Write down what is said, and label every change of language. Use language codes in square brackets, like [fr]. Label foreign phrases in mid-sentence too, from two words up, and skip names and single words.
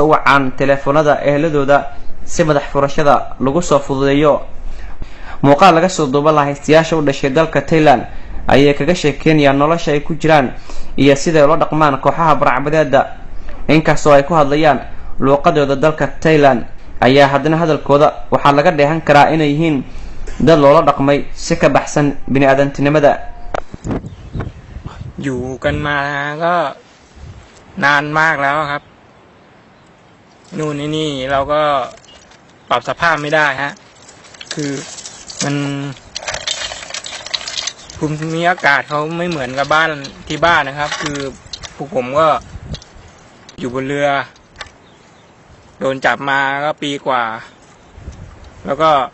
[so] u wacaan teleefanada ehladooda si madax furashada lagu soo fududeeyo muuqaal laga soo duuba la haystayaasha u dhashay dalka Thailand ayay kaga sheekeynayaan nolosha ay ku jiraan iyo sida ay ula dhaqmaan kooxaha burcabadeeda inkastoo ay ku hadlayaan luuqadooda dalka Thailand ayaa haddana hadalkooda waxaa laga dheehan karaa inay yihiin dad loola dhaqmay si ka baxsan bini'aadantinimada [th] อยู่กันมาก็นานมากแล้วครับนู่นนี่เราก็ปรับสภาพไม่ได้ฮะคือมันภูมิอากาศเขาไม่เหมือนกับบ้านที่บ้านนะครับคือพวกผมก็อยู่บนเรือโดนจับมาก็ปีกว่าแล้วก็